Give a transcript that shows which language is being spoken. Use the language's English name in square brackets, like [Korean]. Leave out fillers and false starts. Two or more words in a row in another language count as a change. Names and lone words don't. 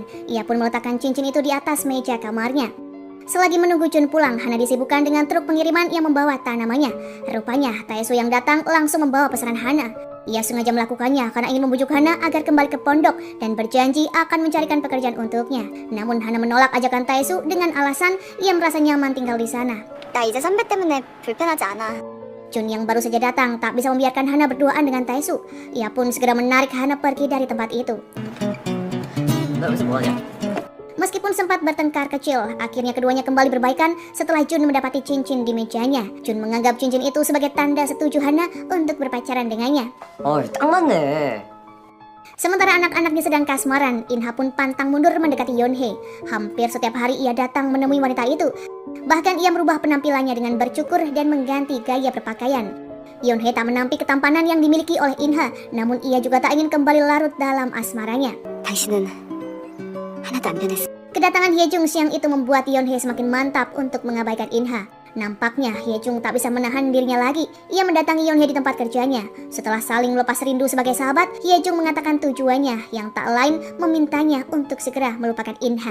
[Indonesian] Ia pun meletakkan cincin itu di atas meja kamarnya. Selagi menunggu Jun pulang, Hana disibukkan dengan truk pengiriman yang membawa tanamannya. Rupanya, Taesu yang datang langsung membawa pesanan Hana. Ia sengaja melakukannya karena ingin membujuk Hana agar kembali ke pondok dan berjanji akan mencarikan pekerjaan untuknya. Namun Hana menolak ajakan Taesu dengan alasan ia merasa nyaman tinggal di sana. [Korean] 나 이제 선배 때문에 불편하지 않아. [Indonesian] Jun yang baru saja datang tak bisa membiarkan Hana berduaan dengan Taesu. Ia pun segera menarik Hana pergi dari tempat itu. [Korean] 너 여기서 뭐하냐? [Indonesian] Meskipun sempat bertengkar kecil, akhirnya keduanya kembali berbaikan setelah Jun mendapati cincin di mejanya. Jun menganggap cincin itu sebagai tanda setuju Hana untuk berpacaran dengannya. [Korean] 딱 맞네. [Indonesian] Sementara anak-anaknya sedang kasmaran, Inha pun pantang mundur mendekati Yonhee. Hampir setiap hari ia datang menemui wanita itu. Bahkan ia merubah penampilannya dengan bercukur dan mengganti gaya berpakaian. Yonhee tak menampik ketampanan yang dimiliki oleh Inha, namun ia juga tak ingin kembali larut dalam asmaranya. [Korean] 당신은 하나도 안 변했어. [Indonesian] Kedatangan Hyejung siang itu membuat Yonhee semakin mantap untuk mengabaikan Inha. Nampaknya Hyejung tak bisa menahan dirinya lagi. Ia mendatangi Yonhee di tempat kerjanya. Setelah saling melepas rindu sebagai sahabat, Hyejung mengatakan tujuannya yang tak lain memintanya untuk segera melupakan Inha.